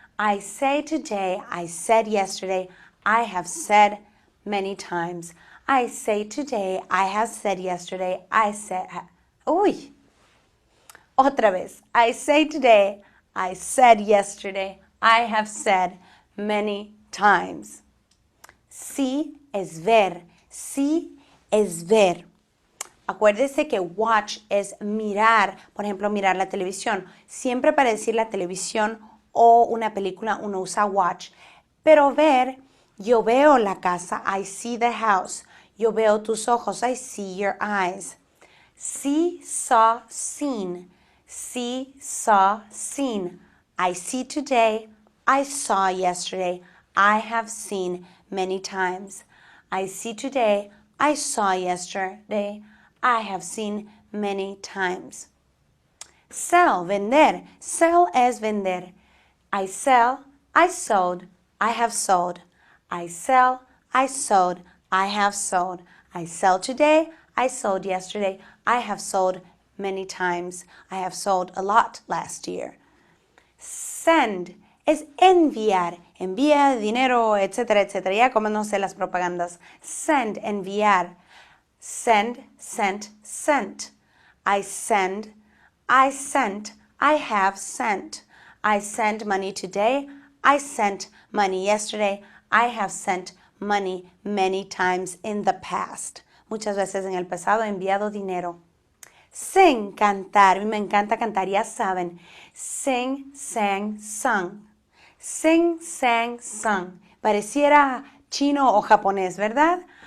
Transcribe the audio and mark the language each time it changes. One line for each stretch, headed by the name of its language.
English: I say today, I said yesterday, I have said many times. I say today, I have said yesterday, I said, uy.
Spanish: Otra vez.
English: I say today, I said yesterday, I have said many times.
Spanish: Sí es ver. Sí es ver. Acuérdese que watch es mirar, por ejemplo, mirar la televisión. Siempre para decir la televisión o una película uno usa watch. Pero ver, yo veo la casa,
English: I see the house.
Spanish: Yo veo tus ojos,
English: I see your eyes. See, saw, seen. See, saw, seen. I see today, I saw yesterday, I have seen many times. I see today, I saw yesterday, I have seen many times. Sell, vender. Sell es vender. I sell, I sold, I have sold. I sell, I sold, I have sold. I sell today, I sold yesterday, I have sold many times. I have sold a lot last year.
Spanish: Send es enviar. Envía dinero, etcétera, etcétera. Ya conoce las propagandas.
English: Send, enviar. Send, sent, sent. I send, I sent, I have sent. I sent money today. I sent money yesterday. I have sent money many times in the past.
Spanish: Muchas veces en el pasado he enviado dinero. Sing, cantar. Me encanta cantar, ya saben.
English: Sing, sang, sung. Sing, sang, sung.
Spanish: Pareciera chino o japonés, ¿verdad?